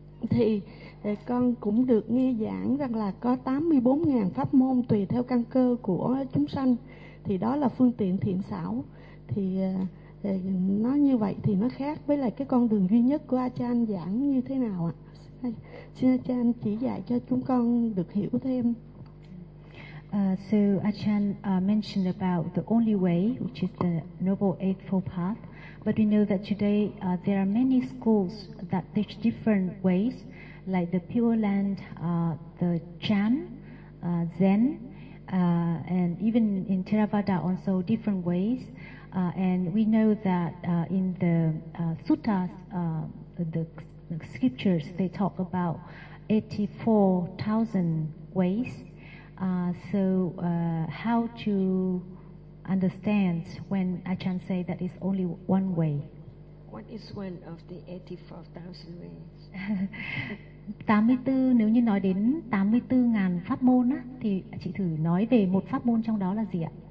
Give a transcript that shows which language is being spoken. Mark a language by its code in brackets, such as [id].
[vi] Thì con cũng được nghe giảng rằng là có 84.000 pháp môn tùy theo căn cơ của chúng sanh. Thì đó là phương tiện thiện xảo. Thì nó như vậy thì nó khác với lại cái con đường duy nhất của Achan giảng như thế nào ạ? Xin Achan chỉ dạy cho chúng con được hiểu thêm. [en] So Achan mentioned about the only way, which is the Noble Eightfold Path. But we know that today there are many schools that teach different ways, like the Pure Land, the Chan, Zen, and even in Theravada also different ways. And we know that in the suttas, the scriptures, they talk about 84,000 ways. So how to understand when Achan say that is only one way? What is one of the 84,000 ways? [vi] 84, nếu như nói đến 84.000 pháp môn á, thì chị thử nói về một pháp môn trong đó là gì ạ?